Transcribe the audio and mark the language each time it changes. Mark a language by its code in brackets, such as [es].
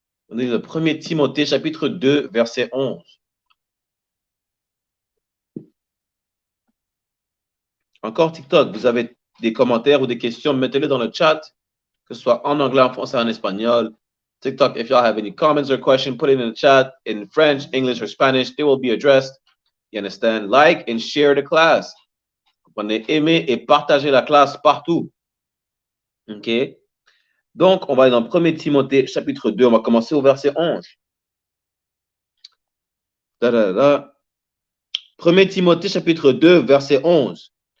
[fr] On est le 1 Timothée, chapitre 2, verset 11. Encore TikTok, vous avez des commentaires ou des questions, mettez-les dans le chat, que ce soit en anglais, en français, en espagnol. [en] TikTok, if y'all have any comments or questions, put it in the chat in French, English, or Spanish. They will be addressed. You understand? Like and share the class. [fr] Vous prenez aimer et partager la classe partout. OK? Donc, on va aller dans 1 Timothée, chapitre 2. On va commencer au verset 11. 1 Timothée, chapitre 2, verset 11.